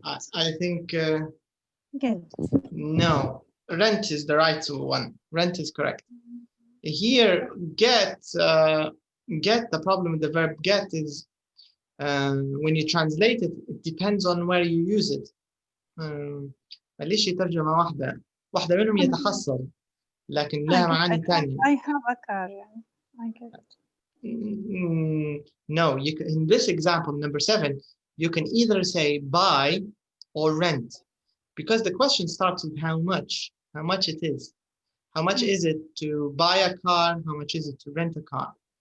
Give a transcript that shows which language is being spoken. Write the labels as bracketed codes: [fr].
[en] I think Get. no. Rent is the right one. Rent is correct. Here, get. The problem with the verb get is when you translate it, it depends on where you use it. [ar] ليش ترجمة واحدة منهم يتحصل لكن لها معاني ثانية. [en] I have a car. I get it. No, you can, in this example, number 7, you can either say buy or rent, because the question starts with how much it is. How much is it to buy a car? How much is it to rent a car?